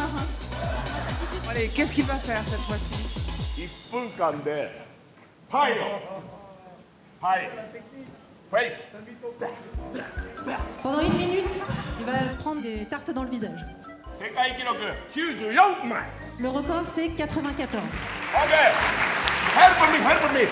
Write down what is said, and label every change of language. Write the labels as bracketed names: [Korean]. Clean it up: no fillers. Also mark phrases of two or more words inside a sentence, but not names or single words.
[French] Hein. Allez, qu'est-ce qu'il va faire cette fois-ci? [Japanese] 1 分間でパイをパイフェイス [French] Pendant 1 minute, il va prendre des tartes dans le visage. [Japanese] 世界記録94枚 [French] Le record, c'est 94. [English] OK Help me help me